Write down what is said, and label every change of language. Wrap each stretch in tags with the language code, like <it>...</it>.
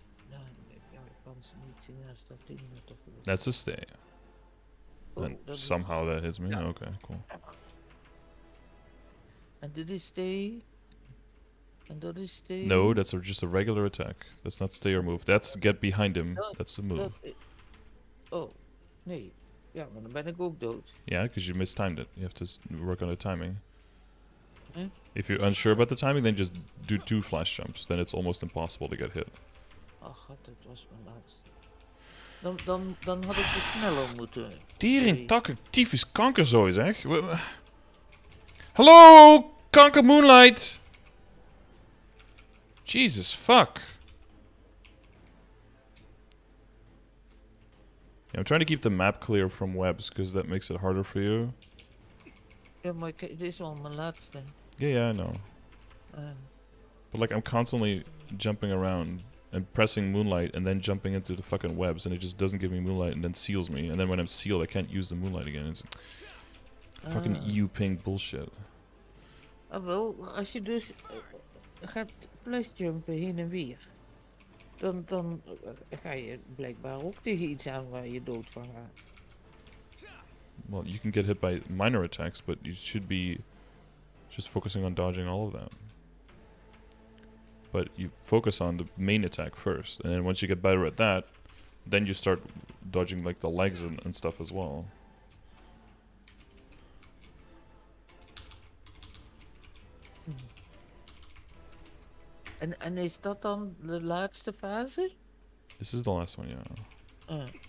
<nl>Ja, ik kan ze niet zien als dat ding net of...</nl> <en>That's a stay. And somehow that hits me. Yeah. Okay, cool. And did he stay? And that is stay? No, that's just a regular attack. That's not stay or move. That's get behind him. That's a move.</en> <nl>Oh, nee. Ja, maar dan ben ik ook dood.</nl> <en>Yeah, because you mistimed it. You have to work on the timing. Huh? If you're unsure about the timing, then just do 2 flash jumps. Then it's almost impossible to get hit.</en> <nl>Ach, god, dat was mijn laatste. Dan had ik de sneller moeten. Tering, takken, tyfus, kankerzooi zeg. Hallo, kanker Moonlight.</nl> <en>Jesus, fuck. Yeah, I'm trying to keep the map clear from webs, because that makes it harder for you.</en> <nl>Ja, maar dit is al mijn laatste.</nl> <en>Yeah, I know. But like, I'm constantly jumping around and pressing Moonlight and then jumping into the fucking webs, and it just doesn't give me Moonlight and then seals me. And then when I'm sealed, I can't use the Moonlight again. It's fucking EU ping bullshit.</en> <nl>Ah, wel, als je dus gaat flashjumpen heen en weer, dan ga je blijkbaar ook tegen iets aan waar je dood van gaat.</nl> <en>Well, you can get hit by minor attacks, but you should be just focusing on dodging all of that. But you focus on the main attack first, and then once you get better at that, then you start dodging like the legs and stuff as well.</en> <nl>En is dat dan de laatste fase?</nl> <en>This is the last one, yeah.</en>